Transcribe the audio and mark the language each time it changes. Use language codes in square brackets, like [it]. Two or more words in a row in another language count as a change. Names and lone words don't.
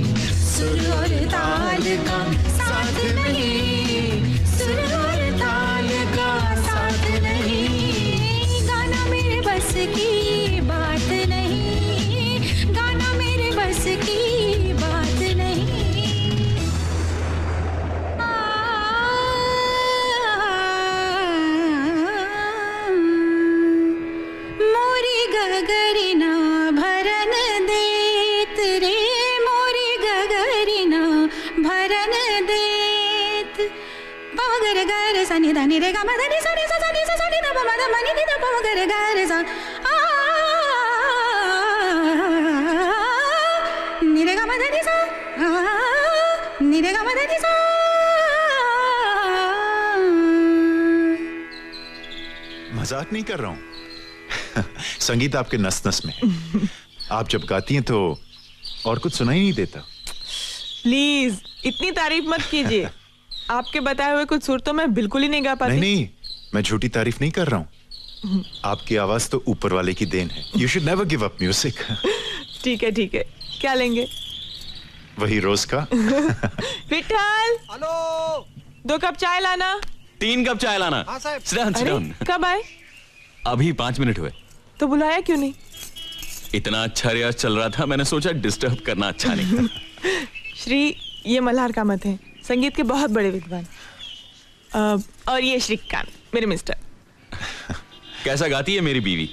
[hi] सुर और ताल का साथ नहीं, सुर और ताल का साथ नहीं, गाना मेरे बस की बात नहीं, गाना मेरे बस की बात नहीं। मोरी गगरिना भरन देत रे, मोरी गगरिना भरन देत। पवगर गर सनि धनि रे ग म धनि सनि स सनि स सनि ध प म ध म नि नि ध पवगर गर स नि रे ग म धनि स नि रे ग म धनि स। मजाक नहीं कर रहा हूँ। संगीत आपके नस नस में। आप जब गाती हैं तो और कुछ सुनाई नहीं देता। प्लीज इतनी तारीफ मत कीजिए। आपके बताए हुए कुछ सुर तो मैं बिल्कुल ही नहीं गा पाती। नहीं, मैं झूठी तारीफ नहीं कर रहा हूँ। आपकी आवाज तो ऊपर वाले की देन है। [en] you should never give up music. [hi] ठीक है, क्या लेंगे? वही रोज का। विठल, हेलो, 2 कप चाय लाना। 3 कप चाय लाना। हाँ साहब। [en] Sit down, sit [hi] अरे [en] down. [hi] कब आए? अभी 5 मिनट हुए। तो बुलाया क्यों नहीं? इतना अच्छा रियाज चल रहा था, मैंने सोचा डिस्टर्ब करना अच्छा नहीं। श्री, ये मल्हार कामत हैं, संगीत के बहुत बड़े विद्वान। और ये श्रीकांत, मेरे मिस्टर। कैसा गाती है मेरी बीवी?